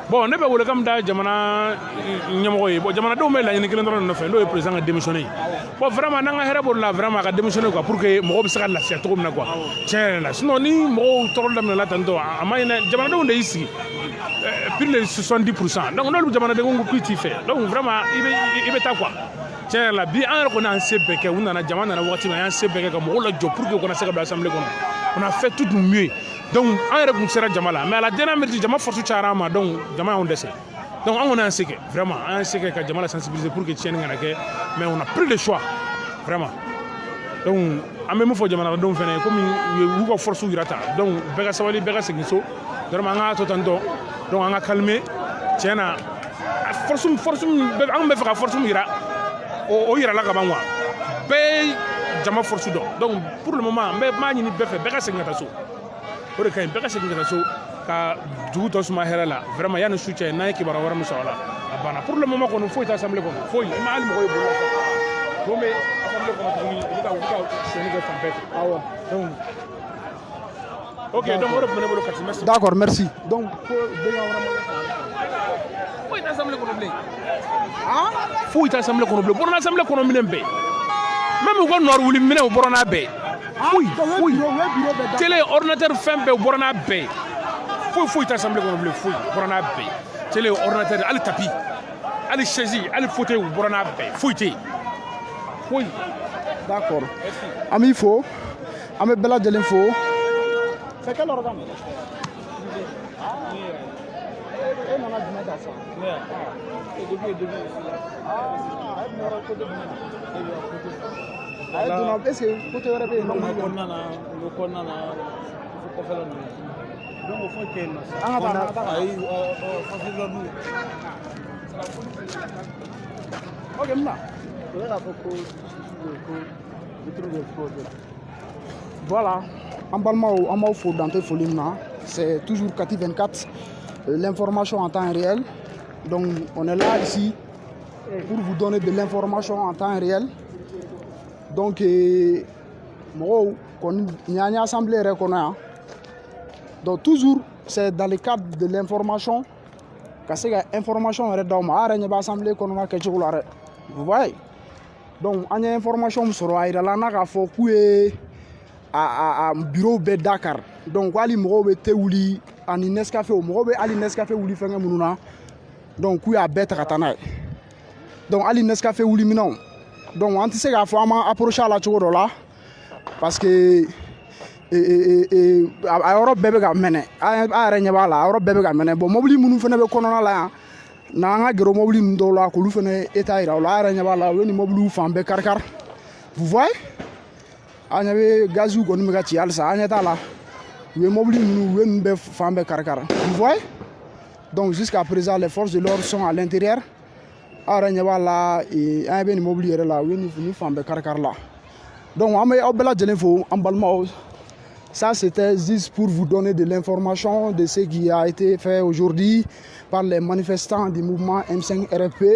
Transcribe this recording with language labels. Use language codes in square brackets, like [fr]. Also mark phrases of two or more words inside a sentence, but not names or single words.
[bm] Bon ne bɛ welekan min da jamana ɲɛmɔgɔ ye bon jamanadenw bɛ laɲini kelen dɔrɔn de nɔfɛ n'o ye président ka démissionner bon vraiment n'an ka hɛrɛ b'o la vraiment a ka [fr] démissionner quoi pour que [bm] mɔgɔw bɛ se ka lafiya cogo min na quoi tiɲɛ yɛrɛ la sinon ni mɔgɔw tɔɔrɔ daminɛna tantɔ a ma ɲinɛ jamanadenw de y'i sigi [fr] plus de 70% [bm] donc n'olu jamanadenw ko k'u t'i fɛ [fr] donc vraiment [bm] i bɛ taa quoi tiɲɛ yɛrɛ la bi an yɛrɛ kɔni an se bɛɛ kɛ u nana jama nana wagati min an y'an se bɛɛ kɛ ka mɔgɔw lajɔ [fr] pour que [bm] u kana se ka don assemblée kɔnɔ [fr] on a fait tout du mieux donc [bm] an yɛrɛ kun sera jama la [fr] mais à la dernière minute [bm] jama force cayara an ma donc jama y'anw dɛsɛ donc an kɔni y'an se kɛ vraiment an y'an se kɛ ka jama la sensibiliser [fr] pour que [bm] tiɲɛni kana kɛ [fr] mais on a pris le choix vraiment donc [bm] an bɛ min fɔ jamanadenw fana ye komi u y'u ka force yira ta donc bɛɛ ka sabali bɛɛ ka segin so vraiment an k'a to tantɔ donc an ka calmer tiɲɛ na force an kun bɛ fɛ ka force min yira o yirala ka ban quoi bɛɛ jama force dɔn donc [fr] pour le moment [bm] n b'a ɲini bɛɛ fɛ bɛɛ ka segin ka taa so o de ka ɲi bɛɛ ka segin ka taa so ka dugu tɔ suma hɛrɛ la vraiment yanni su cɛ n'an ye kibaruya wɛrɛ min sɔrɔ a la a banna [fr] pour le moment [bm] kɔni foyi tɛ assemblée kɔnɔ foyi i ma hali mɔgɔ ye bolo la don bɛ assemblée kɔnɔ tuguni u bɛ ka sɛnɛ kɛ fan bɛɛ fɛ awɔ [fr] donc ok donc [bm] o de tun bɛ ne bolo Kati merci. [fr] d'accord merci donc [bm] ko denkɛ wɛrɛ ma foyi tɛ assemblée kɔnɔ bilen foyi tɛ assemblée kɔnɔ bilen bɔra assemblée kɔnɔ minɛn bɛɛ même u ka nɔri wuli minɛ u bɔra n'a bɛɛ foyi [fr] télé ordinateur [bm] fɛn bɛɛ u bɔra n'a bɛɛ foyi tɛ assemblée kɔnɔ bilen foyi u bɔra n'a bɛɛ [fr] télé ordinateur [bm] hali tapis hali chaise hali fauteuil u bɔra n'a bɛɛ foyi tɛ yen foyi. d'accord an b'i fo an bɛ bɛɛ lajɛlen fo. [fr] c'est quelle heure dame [bm] e nana jumɛn ta sisan. a ye donna [fr] est ce que côté [bm] wɛrɛ bɛ yen nɔ. kɔnɔna na kɔfɛla ninnu donc foyi tɛ yen nɔ sisan. an ka taa ayi fasila ninnu. ok n bɛna. o ye k'a fɔ ko vitre bɛ explosé. [fr] voilà [bm] an balimaw an b'aw fo dante foli min na [fr] c'est toujours Kati 24 l'information en temps réel donc on est là ici pour vous donner de l'information en temps réel donc [bm] mɔgɔw kɔni ni an ye assemblée yɛrɛ kɔnɔ yan [fr] donc toujours c'est dans le cadre de l'information [bm] ka se ka information yɛrɛ d'aw ma a yɛrɛ ɲɛ bɛ assemblée kɔnɔna kɛcogo la dɛ [fr] vous voyez [bm] donc an ye information min sɔrɔ a yirala an na k'a fɔ k'u ye a bureau bɛɛ Dakar donc hali mɔgɔw bɛ thé wuli ani Nescafé mɔgɔw bɛ hali Nescafé wuli fɛnkɛ minnu na donc k'u y'a bɛɛ ta ka taa n'a ye donc hali Nescafé wuli minɛnw donc an tɛ se k'a fɔ an ma approché a la cogo dɔ la [fr] parce que [bm] a yɔrɔ bɛɛ bɛ ka mɛnɛ a yɛrɛ ɲɛ b'a la a yɔrɔ bɛɛ bɛ ka mɛnɛ bon mobili minnu fana bɛ kɔnɔna la yan n'an ka gɛrɛ mobili ninnu dɔw la k'olu fana état yira o la a yɛrɛ ɲɛ b'a la u ye nin mobiliw fan bɛɛ kari-kari [fr] vous voyez [bm] an ɲɛ bɛ gaziw kɔni bɛ ka ci halisa an ɲɛ t'a la u ye mobili ninnu u ye ninnu bɛɛ fan bɛɛ kari-kari [fr] vous voyez Donc jusqu'à présent, les forces de l'ordre sont à l'intérieur. Alors, il y a là, un bien immobilier là, une femme de carcar là. Donc, ça c'était juste pour vous donner de l'information de ce qui a été fait aujourd'hui par les manifestants du mouvement M5 RFP.